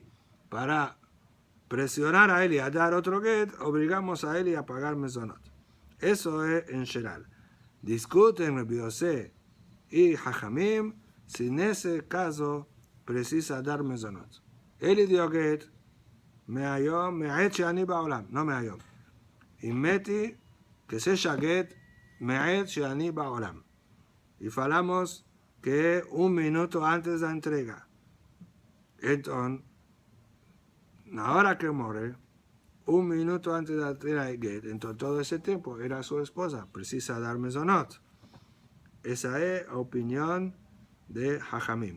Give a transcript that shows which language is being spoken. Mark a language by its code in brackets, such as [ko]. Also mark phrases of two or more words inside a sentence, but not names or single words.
[es] Para presionar a él a dar otro get, obligamos a él a pagar mezonot. Eso es en general. Discuten Rabbi Yosef y Hachamim si en ese caso precisa dar mezonot. Él dio get [he] מהיום, מהעת שאני בעולם, לא מהיום. אימתי כשש הגט מהעת שאני בעולם. [es] Y falamos que un minuto antes de la entrega. Entonces, ahora que muere, un minuto antes de la entrega de get, entonces todo ese tiempo era su esposa, precisa dar mezonot. Esa es la opinión de Hachamim.